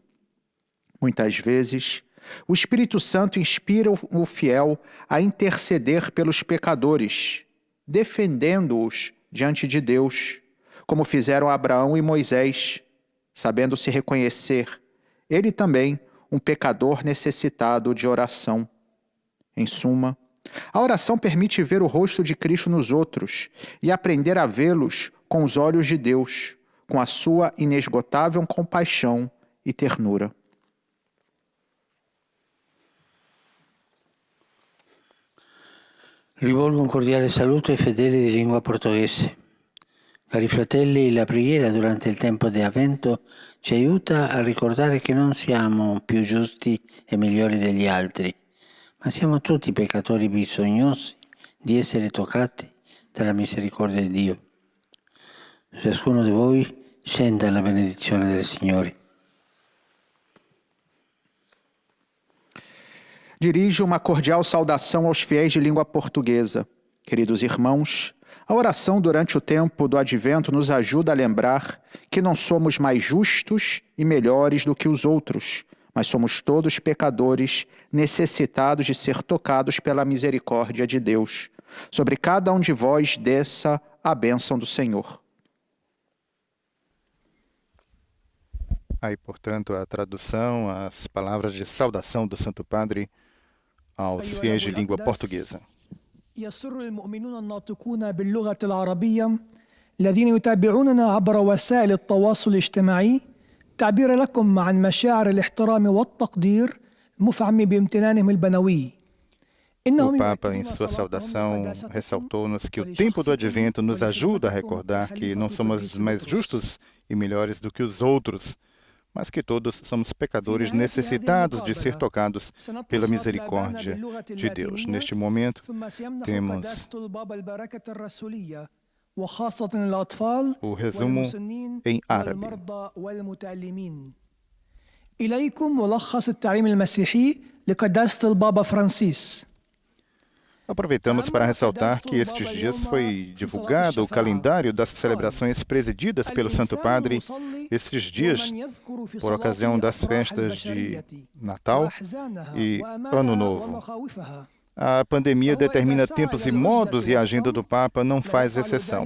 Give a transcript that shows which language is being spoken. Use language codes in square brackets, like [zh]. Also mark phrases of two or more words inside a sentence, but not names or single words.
[pt] Muitas vezes, o Espírito Santo inspira o fiel a interceder pelos pecadores, defendendo-os diante de Deus, como fizeram Abraão e Moisés, sabendo se reconhecer, ele também, um pecador necessitado de oração. Em suma, a oração permite ver o rosto de Cristo nos outros e aprender a vê-los com os olhos de Deus, com a sua inesgotável compaixão e ternura. [it] Rivolgo un cordiale saluto ai fedeli di lingua portoghese. Cari fratelli, la preghiera durante il tempo di Avvento ci aiuta a ricordare che non siamo più giusti e migliori degli altri, ma siamo tutti peccatori bisognosi di essere toccati dalla misericordia di Dio. Su ciascuno di voi scenda la benedizione del Signore. [pt] Dirijo uma cordial saudação aos fiéis de língua portuguesa. Queridos irmãos, a oração durante o tempo do Advento nos ajuda a lembrar que não somos mais justos e melhores do que os outros, mas somos todos pecadores necessitados de ser tocados pela misericórdia de Deus. Sobre cada um de vós desça a bênção do Senhor. Aí, portanto, a tradução, as palavras de saudação do Santo Padre aos fiéis de língua portuguesa. [ar] يسر المؤمنون الناطقون باللغة العربية الذين يتابعوننا عبر وسائل التواصل الاجتماعي تعبير لكم عن مشاعر الاحترام والتقدير المفعم بامتنانهم البنوي. [pt] O Papa, em sua saudação, ressaltou-nos que o tempo do Advento nos ajuda a recordar que não somos mais justos e melhores do que os outros, mas que todos somos pecadores necessitados de ser tocados pela misericórdia de Deus. Neste momento, temos o resumo em árabe. [ar] إليكم ملخص التعليم المسيحي لقداسة البابا فرانسيس. [pt] Aproveitamos para ressaltar que estes dias foi divulgado o calendário das celebrações presididas pelo Santo Padre estes dias, por ocasião das festas de Natal e Ano Novo. A pandemia determina tempos e modos e a agenda do Papa não faz exceção.